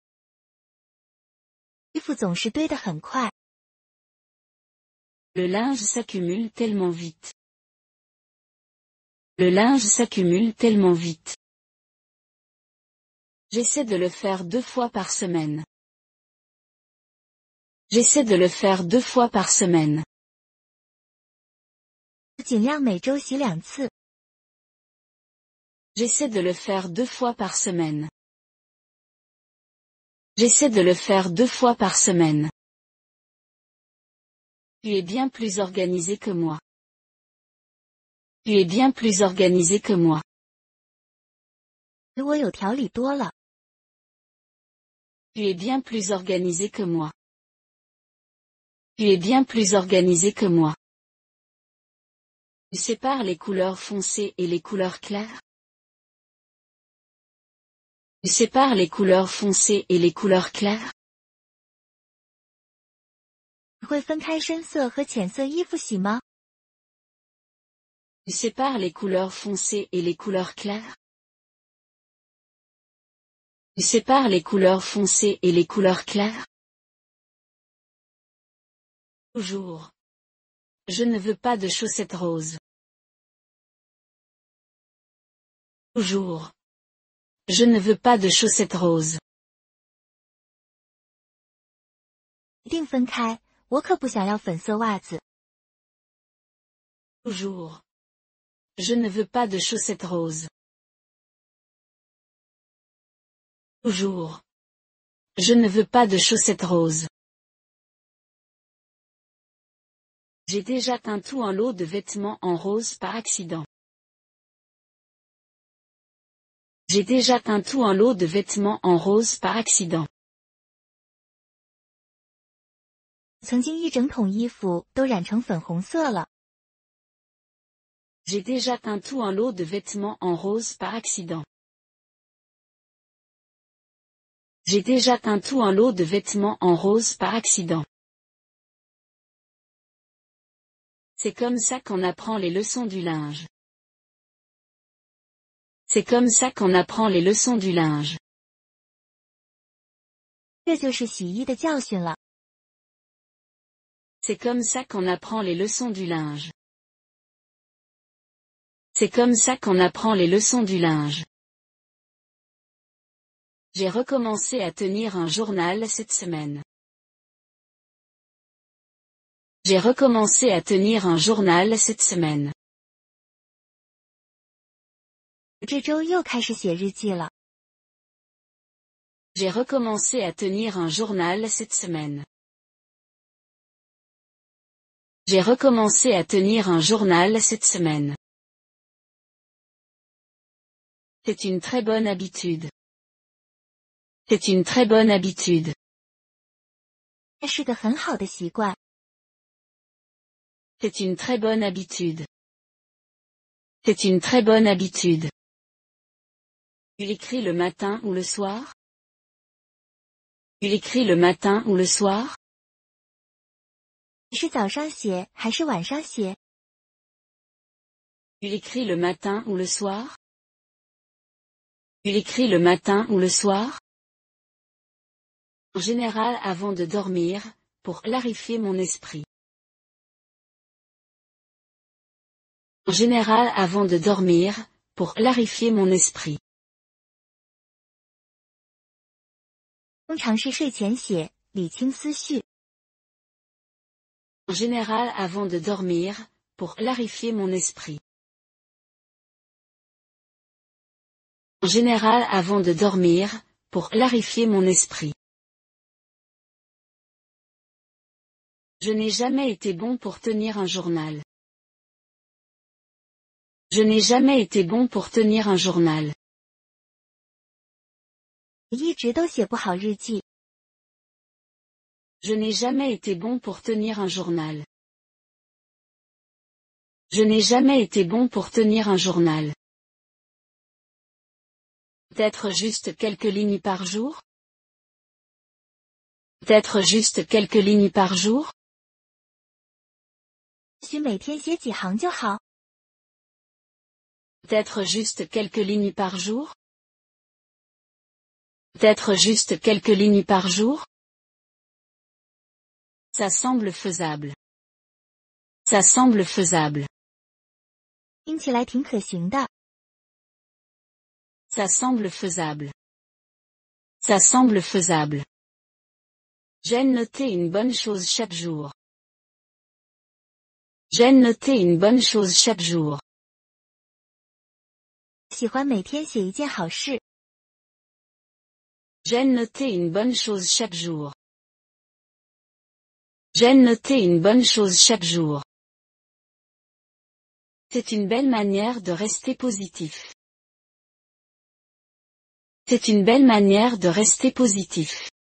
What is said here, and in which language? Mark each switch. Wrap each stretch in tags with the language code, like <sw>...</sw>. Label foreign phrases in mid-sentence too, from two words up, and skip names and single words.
<zh>衣服总是堆得很快。</zh> <fr>Le linge s'accumule tellement vite. Le linge s'accumule tellement vite. J'essaie de le faire 2 fois par semaine. J'essaie de le faire 2 fois par semaine.</fr> <zh>尽量每周洗2次。</zh> <fr>J'essaie de le faire 2 fois par semaine. J'essaie de le faire 2 fois par semaine. Tu es bien plus organisé que moi. Tu es bien plus organisé que moi.</fr> <zh>比我有条理多了。</zh> <fr>Tu es bien plus organisé que moi. Tu es bien plus organisé que moi. Tu sépares les couleurs foncées et les couleurs claires? Tu sépares les couleurs foncées et les couleurs claires?</fr> <zh>你会分开深色和浅色衣服洗吗？</zh> <fr>Tu sépares les couleurs foncées et les couleurs claires? Tu sépares les couleurs foncées et les couleurs claires? Toujours. Je ne veux pas de chaussettes roses. Toujours. Je ne veux pas de chaussettes roses.</fr> <zh>一定分开，我可不想要粉色袜子。</zh> <fr>Toujours. Je ne veux pas de chaussettes roses. Toujours. Je ne veux pas de chaussettes roses. J'ai déjà teint tout un lot de vêtements en rose par accident. J'ai déjà teint tout un lot de vêtements en rose par accident.</fr> <zh>曾经一整桶衣服都染成粉红色了。</zh> <fr>J'ai déjà teint tout un lot de vêtements en rose par accident. J'ai déjà teint tout un lot de vêtements en rose par accident. C'est comme ça qu'on apprend les leçons du linge. C'est comme ça qu'on apprend les leçons du linge.</fr> <zh>这就是洗衣的教训了。</zh> <fr>C'est comme ça qu'on apprend les leçons du linge. C'est comme ça qu'on apprend les leçons du linge. J'ai recommencé à tenir un journal cette semaine. J'ai recommencé à tenir un journal cette semaine.</fr> <zh>这周又开始写日记了。</zh> <fr>J'ai recommencé à tenir un journal cette semaine. J'ai recommencé à tenir un journal cette semaine. C'est une très bonne habitude. C'est une très bonne habitude.</fr> <zh>这是个很好的习惯。</zh> <fr>C'est une très bonne habitude. C'est une très bonne habitude. Tu l'écris le matin ou le soir? Tu l'écris le matin ou le soir?</fr> <zh>你是早上写还是晚上写？</zh> <fr>Tu l'écris le matin ou le soir? Tu l'écris le matin ou le soir? En général avant de dormir, pour clarifier mon esprit. En général avant de dormir, pour clarifier mon esprit.</fr> <zh>通常是睡前写，理清思绪。</zh> <fr>En général avant de dormir, pour clarifier mon esprit. En général avant de dormir, pour clarifier mon esprit. Je n'ai jamais été bon pour tenir un journal. Je n'ai jamais été bon pour tenir un journal.</fr> <zh>我一直都写不好日记。</zh> <fr>Je n'ai jamais été bon pour tenir un journal. Je n'ai jamais été bon pour tenir un journal. Peut-être juste quelques lignes par jour? Peut-être juste quelques lignes par jour?</fr> <zh>也许每天写几行就好。</zh> <fr>Peut-être juste quelques lignes par jour? Peut-être juste quelques lignes par jour? Ça semble faisable. Ça semble faisable.</fr> <zh>听起来挺可行的。</zh> <fr>Ça semble faisable. Ça semble faisable. J'aime noter une bonne chose chaque jour. J'aime noter une bonne chose chaque jour.</fr> <zh>喜欢每天写一件好事。</zh> <fr>J'aime noter une bonne chose chaque jour. J'aime noter une bonne chose chaque jour. C'est une belle manière de rester positif. C'est une belle manière de rester positif.</fr>